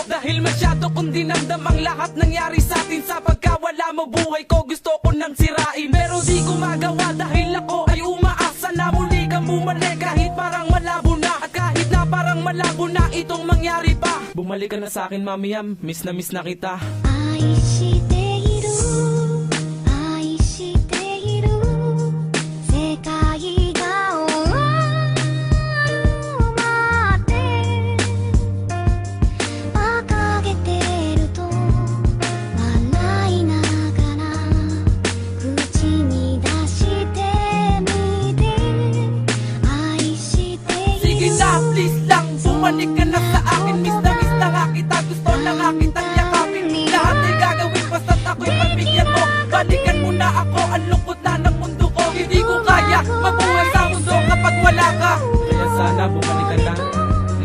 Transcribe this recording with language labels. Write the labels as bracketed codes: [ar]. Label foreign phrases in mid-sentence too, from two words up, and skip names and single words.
[tl] Dahil masyado kong dinamdam ang lahat nangyari sa atin, sa pagkawala mo buhay ko gusto ko nang sirain. Pero di ko magawa dahil ako ay umaasa na muli kang bumalik, kahit parang malabo na. At kahit na parang malabo na itong mangyari pa, bumalik ka na sa akin mamiyam, miss na kita. [ja] 愛している愛している世界が終わるまで馬鹿げてると笑いながら口に出してみて愛してい [tl] Sige [ja] る [tl] na, please lang, bumalik ka na sa akin, miss na nga kita, gusto na nga kitang yakapin. Lahat ay gagawin basta't ako'y pagbigyan mo. Balikan mo na ako, ang lungkot na ng mundo ko. Hindi ko kaya mabuhay sa mundo kapag wala ka. Kaya sana na, bumalik ka na.